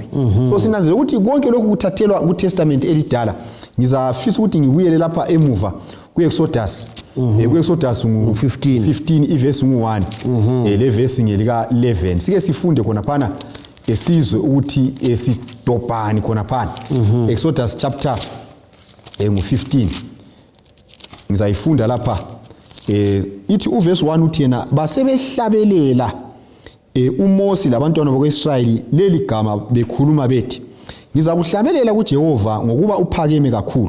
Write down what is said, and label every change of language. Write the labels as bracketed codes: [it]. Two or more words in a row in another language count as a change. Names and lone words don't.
[nd] So sinanzela ukuthi konke lokhu kuthathelwa kuTestament elidala. Ngizafisa ukuthi ngibuyele lapha emuva kuExodus kuExodus 15 iverse 1 le verse ngelika 11 sike sifunde khona phana esizwe ukuthi esidobhani khona phana. Exodus chapter ngu15 ngizayifunda lapha ithi uverse 1 uthi yena basebehlabelela uMose labantwana bakwaIsrayeli leli gama bekhuluma bethi ngizakuhlabelela kuJehova ngokuba uphakeme kakhulu.